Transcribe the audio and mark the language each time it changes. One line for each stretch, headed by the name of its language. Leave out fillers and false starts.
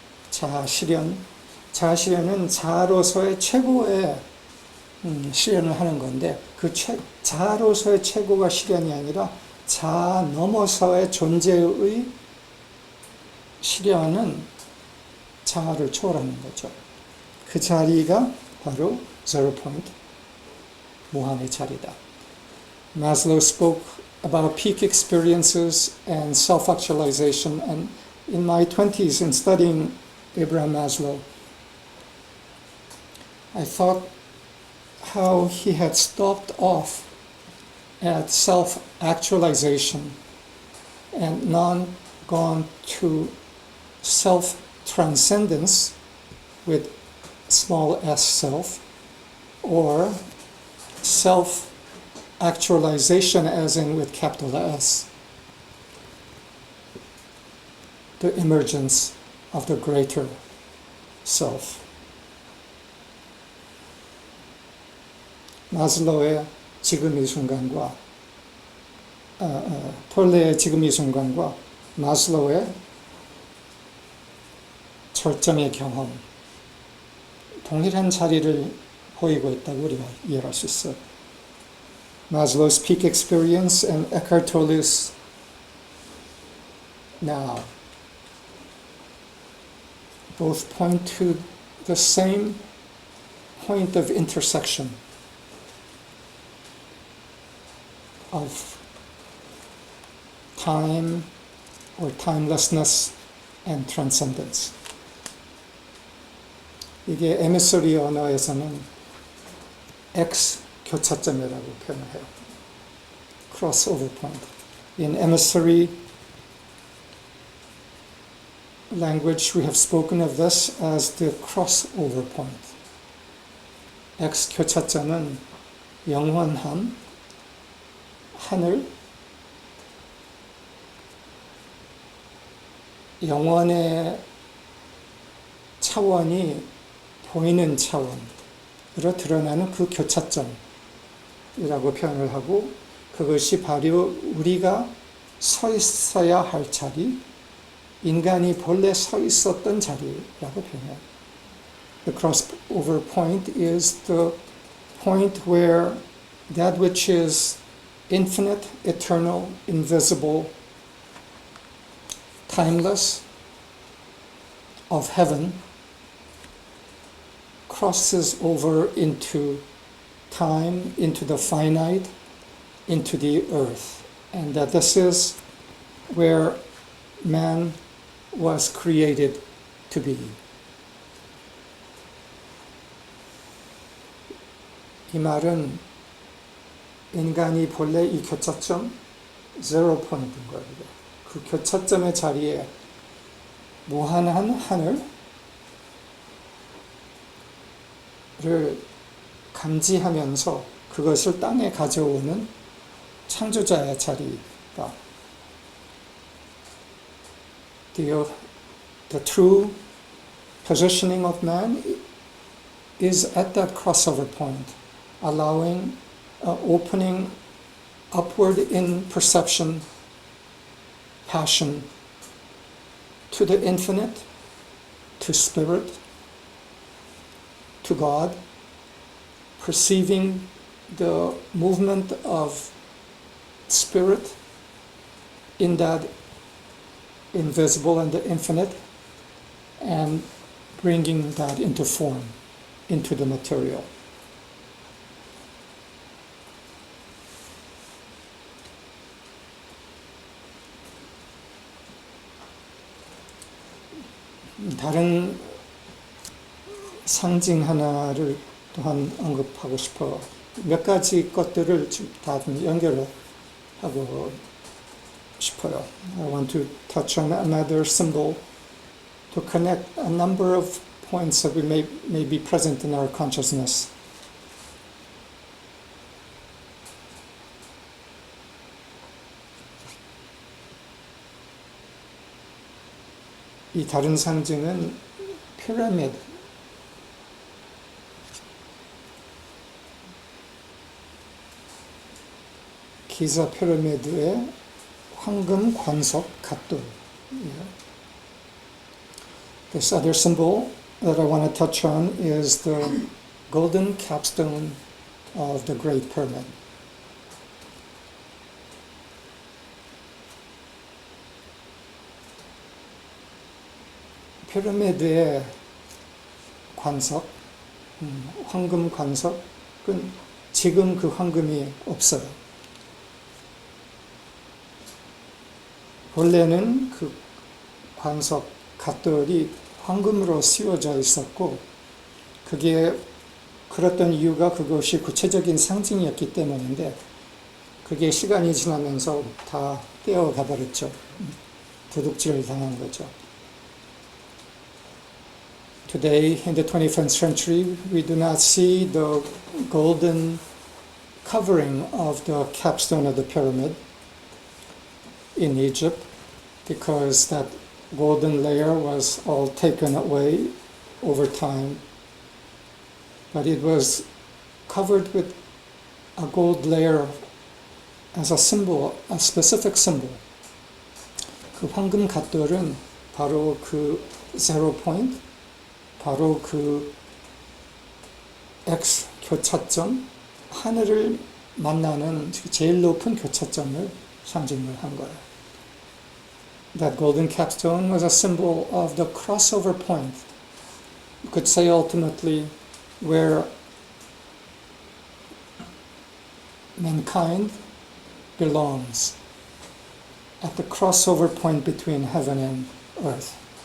Korean: 자아 실현은 자아로서의 최고의 실현을 하는 건데 그 자아로서의 최고가 실현이 아니라 자아 넘어서의 존재의 실현은 자아를 초월하는 거죠. 그 자리가 바로
English: 0 point,
Korean: 무한의 자리다.
English: Maslow spoke about peak experiences and self-actualization, and in my 20s in studying Abraham Maslow, I thought how he had stopped off at self-actualization and not gone to self-transcendence with small s self, or self-actualization as in with capital S, the emergence of the greater self.
Korean: 마슬로우의 지금 이 순간과 톨레의 지금 이 순간과 마슬로우의 절정의 경험 동일한 자리를 보이고 있다고 우리가 이해할 수 있어요.
English: Maslow's peak experience and Eckhart Tolle's now both point to the same point of intersection of time or timelessness and transcendence.
Korean: 이게 에미서리 언어에서는 X 교차점이라고 표현을 해요.
English: Crossover point. In emissary language, we have spoken of this as the crossover point.
Korean: X 교차점은 영원함, 하늘, 영원의 차원이 보이는 차원으로 드러나는 그 교차점이라고 표현을 하고, 그것이 바로 우리가 서 있어야 할 자리, 인간이 본래 서 있었던 자리라고 표현해요.
English: The crossover point is the point where that which is infinite, eternal, invisible, timeless, of heaven crosses over into time, into the finite, into the earth. And that this is where man was created to be.
Korean: 이 말은 인간이 본래 이 교차점, 제로 포인트인 거예요. 그 교차점의 자리에 무한한 하늘을 감지하면서 그것을 땅에 가져오는 창조자의 자리다.
English: The true positioning of man is at that crossover point, allowing, opening upward in perception, passion, to the infinite, to spirit, to God, perceiving the movement of spirit in that invisible and the infinite, and bringing that into form, into the material.
Korean: 다른 상징 하나를 또한 언급하고 싶어. 몇 가지 것들을 다 연결을 하고 싶어요.
English: I want to touch on another symbol to connect a number of points that we may be present in our consciousness.
Korean: 이 다른 상징은 피라미드. 기자 피라미드의 황금 관석 갓돌.
English: This other symbol that I want to touch on is the golden capstone of the Great Pyramid.
Korean: 피라미드의 관석, 황금 관석은 지금 그 황금이 없어요. 원래는 그 관석 갓돌이 황금으로 씌워져 있었고, 그게 그랬던 이유가 그것이 구체적인 상징이었기 때문인데, 그게 시간이 지나면서 다 떼어가 버렸죠. 도둑질을 당한 거죠.
English: Today, in the 21st century, we do not see the golden covering of the capstone of the pyramid in Egypt, because that golden layer was all taken away over time. But it was covered with a gold layer as a symbol, a specific symbol.
Korean: 그 황금 갓돌은 바로 그
English: zero point,
Korean: 바로 그 X 교차점, 하늘을 만나는 제일 높은 교차점을 상징을 한 거예요.
English: That golden capstone was a symbol of the crossover point. You could say ultimately where mankind belongs, at the crossover point between heaven and earth.